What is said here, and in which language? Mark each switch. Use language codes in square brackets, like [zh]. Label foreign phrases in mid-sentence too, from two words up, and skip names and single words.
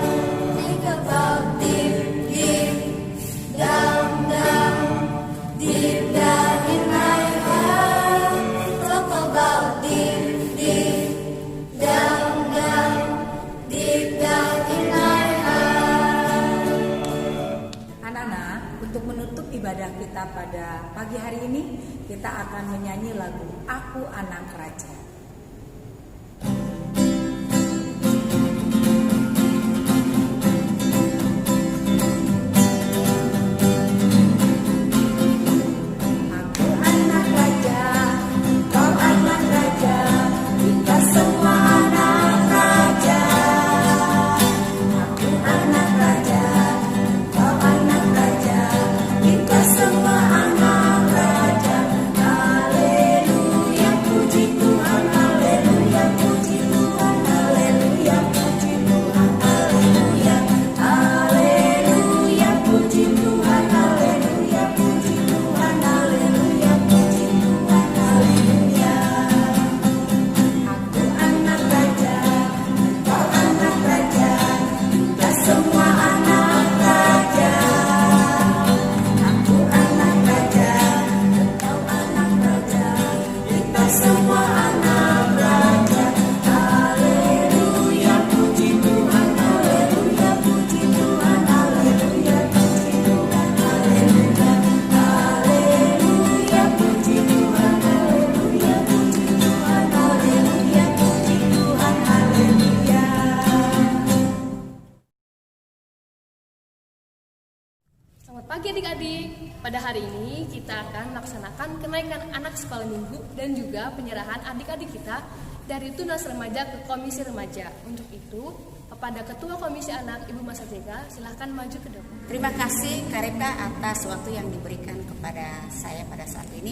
[en] Think about deep, deep down, down, deep down in my heart. Talk about deep, deep down, down, deep down in my heart. [id] Anak-anak, untuk menutup ibadah kita pada pagi hari ini, kita akan menyanyi lagu Aku Anak Raja. Aku anak raja, kau anak raja, kita semua anak raja. Aku anak raja, kau anak raja, kita semua anak raja. Haleluya, puji Tuhan, haleluya, puji Tuhan, haleluya, puji Tuhan, haleluya. Haleluya, puji Tuhan, haleluya, puji Tuhan, haleluya, puji Tuhan, haleluya. Aku anak raja, kau anak raja, kita semua anak raja. Aku anak raja, kau anak raja, kita semua anak raja. Haleluya, puji Tuhan, haleluya, puji Tuhan, haleluya, puji Tuhan, haleluya. Haleluya, puji Tuhan, haleluya, puji Tuhan, haleluya, puji Tuhan, haleluya. Selamat pagi adik-adik. Pada hari ini kita akan melaksanakan kenaikan anak sekolah minggu dan juga penyerahan adik-adik kita dari Tunas Remaja ke Komisi Remaja. Untuk itu, kepada Ketua Komisi Anak Ibu Mas Jega, silahkan maju ke depan. Terima kasih Kareta atas waktu yang diberikan kepada saya pada saat ini.